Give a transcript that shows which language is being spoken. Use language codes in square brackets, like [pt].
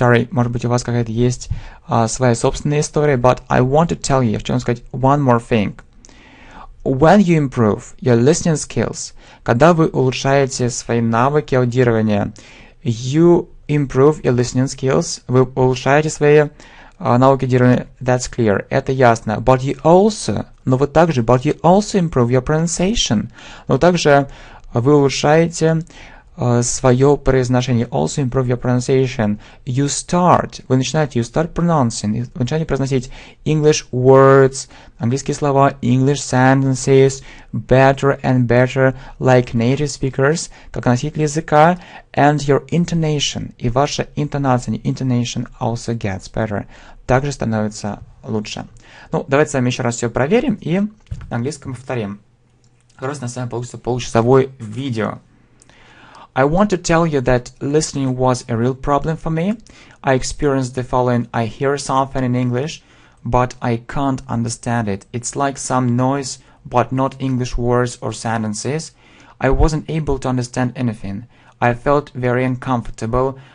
[ru] Может быть, у вас какая-то есть своя собственная история. [en] But I want to tell you, [ru] я хочу вам сказать [en] one more thing. When you improve your listening skills, [ru] когда вы улучшаете свои навыки аудирования, [en] you improve your listening skills, [ru] вы улучшаете свои навыки аудирования, [en] that's clear, [ru] это ясно. [en] But you also improve your pronunciation, [ru] но также вы улучшаете свое произношение. [en] Also improve your pronunciation. You start pronouncing. [ru] Вы начинаете произносить [en] English words, [ru] английские слова, [en] English sentences, better and better, like native speakers, [ru] как носители языка, [en] and your intonation. [ru] И ваша интонация, [en] intonation also gets better. [ru] Также становится лучше. Ну, давайте с вами еще раз все проверим и на английском повторим. Просто на самом получится получасовое видео. [en] I want to tell you that listening was a real problem for me. I experienced the following. I hear something in English, but I can't understand it. It's like some noise, but not English words or sentences. I wasn't able to understand anything. I felt very uncomfortable.